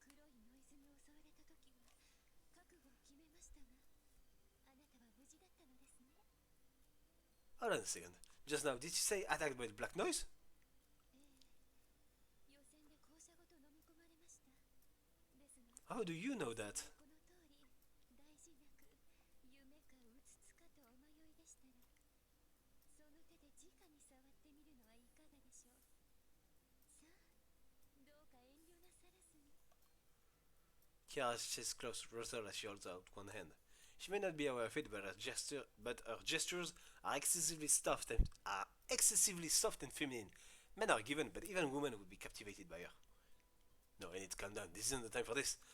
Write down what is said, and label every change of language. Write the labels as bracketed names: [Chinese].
[Japanese] あの黒いノイズに襲われた時は、覚悟を決めましたが、あなたは無事だったのですね。 [English] Hold on a second. Just now, did she say attacked by the black noise? [Japanese] ええ、予選で校舎ごと飲み込まれました。ですが、 [English] How do you know that? [Japanese] この通り、大事なく、夢かうつつかとお迷いでしたら、その手で直に触ってみるのはいかがでしょう。さあ、どうか遠慮なさらずに。 [English] Kiara's chest close rustled as she holds out one hand. She may not be aware of it, but her gestures are excessively soft and feminine. Men are given, but even women would be captivated by her. No, I need to calm down. This isn't the time for this.